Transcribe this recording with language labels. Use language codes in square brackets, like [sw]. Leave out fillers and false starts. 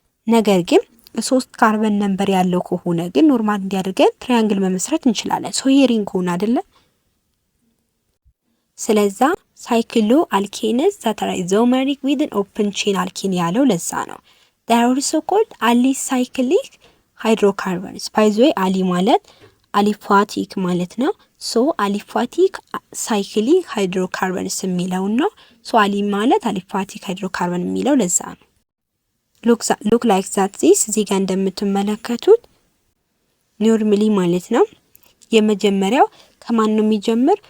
[am] ነገር ግን 3 ካርበን ነምበር ያለው ከሆነ ግን ኖርማል እንዲያደርገን ትራያንግል መመስረት እንችላለን። ሶ ይሄ ሪንግ ሆነ አይደለ? ስለዛ ሳይክሎ አልኬንስ [en] that are isomeric with an open chain alkene [am] ያለው ለዛ ነው። [en] they are also called alicyclic hydrocarbons። by the way [am] አሊ ማለት አሊፋቲክ ማለት ነው። ሶ አሊፋቲክ ሳይክሊክ ሃይድሮካርበንስ የሚለው ነው። ሶ አሊ ማለት አሊፋቲክ ሃይድሮካርበን የሚለው ለዛ ነው። [en] ሉክ ላይክ ዛት ዚስ [am] እዚህ ጋር እንደምትመለከቱት ኖርማሊ ማለት ነው። የመጀመሪያው ከማን ነው የሚጀምር?